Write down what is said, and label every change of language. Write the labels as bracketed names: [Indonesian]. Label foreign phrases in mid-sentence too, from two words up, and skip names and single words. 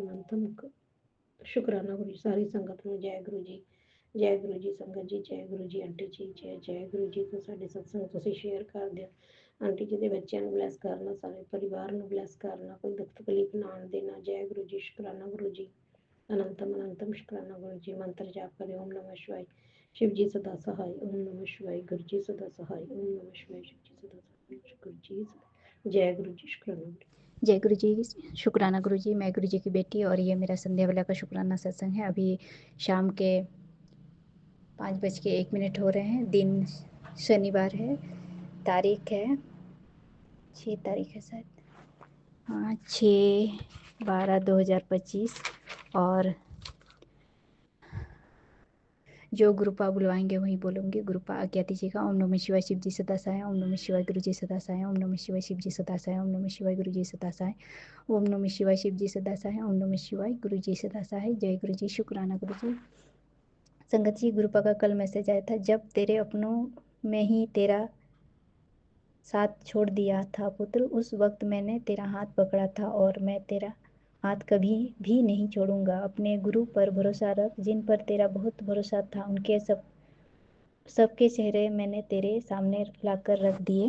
[Punjabi] ਅਨੰਤ ਸ਼ੁਕਰਾਨਾ ਗੁਰੂ ਜੀ। ਸਾਰੀ ਸੰਗਤ ਨੂੰ ਜੈ ਗੁਰੂ ਜੀ, ਜੈ ਗੁਰੂ ਜੀ। ਸੰਗਤ ਜੀ ਜੈ ਗੁਰੂ ਜੀ। ਆਂਟੀ ਜੀ ਜੈ ਗੁਰੂ ਜੀ। ਤੋਂ ਸਾਡੇ ਸਤਸੰਗ ਤੁਸੀਂ ਸ਼ੇਅਰ ਕਰ ਦਿਓ। ਆਂਟੀ ਜੀ ਦੇ ਬੱਚਿਆਂ ਨੂੰ ਬਲੈਸ ਕਰਨਾ, ਸਾਰੇ ਪਰਿਵਾਰ ਨੂੰ ਬਲੈਸ ਕਰਨਾ, ਕੋਈ ਦੁੱਖ ਤਕਲੀਫ ਨਾ ਆਉਣ ਦੇਣਾ। ਜੈ ਗੁਰੂ ਜੀ, ਸ਼ੁਕਰਾਨਾ ਗੁਰੂ ਜੀ। ਅਨੰਤਮ ਸ਼ੁਕਰਾਨਾ ਗੁਰੂ ਜੀ। ਮੰਤਰ ਜਾਪ ਕਰਿਓ, [Hindi] ਓਮ ਨਮः शिवाय शिव जी सदा सहाय, ओम नमः शिवाय गुरु जी सदा सहाय, ओम नमः शिवाय शिव जी सदा सहाय, गुरु जी। जय गुरु जी, शुक्राना। जय गुरु जी, शुक्राना गुरु जी। मैं गुरु जी की बेटी और ये मेरा संध्या वाला का शुक्राना सत्संग है। अभी शाम के 5:01 हो रहे हैं। दिन शनिवार है, तारीख है 6 तारीख है शायद, हाँ 6/12/2025। और जो गुरुपा बुलवाएंगे वही बोलूँगी। गुरुपा आज्ञा दीजिएगा। ओम नमः शिवाय शिव जी सदा सहाय, ओम नमः शिवाय गुरु जी सदा सहाय, ओम नमः शिवाय शिव जी सदा सहाय, ओम नमः शिवाय गुरु जी सदा सहाय, ओम नमः शिवाय शिव जी सदा सहाय, ओम नमः शिवाय गुरु जी सदा सहाय। जय गुरु जी, शुक्राना गुरु जी। संगत जी, गुरुपा का कल मैसेज आया था, जब तेरे अपनों में ही तेरा साथ छोड़ दिया था पुत्र, उस वक्त मैंने तेरा हाथ पकड़ा था और मैं तेरा हाथ कभी भी नहीं छोड़ूंगा। अपने गुरु पर भरोसा रख, जिन पर तेरा बहुत भरोसा था, उनके सबके चेहरे मैंने तेरे सामने लाकर रख दिए।